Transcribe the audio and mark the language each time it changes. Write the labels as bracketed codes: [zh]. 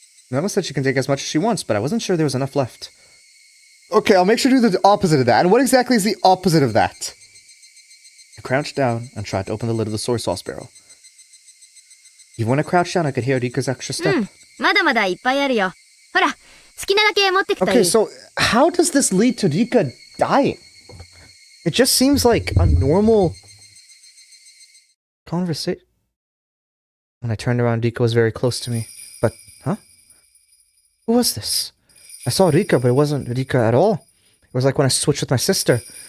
[en] Mama said she can take as much as she wants, but I wasn't sure there was enough left. Okay, I'll make sure to do the opposite of that. And what exactly is the opposite of that? I crouched down and tried to open the lid of the soy sauce barrel. Even when I crouched down, I could hear Rika's extra step. [ja] まだまだいっぱいあるよ。ほら、好きなだけ持ってきたらいい。 [en] Okay, so how does this lead to Rika dying? It just seems like a normal conversation. When I turned around, Rika was very close to me. But, huh? Who was this? I saw Rika, but it wasn't Rika at all. It was like when I switched with my sister.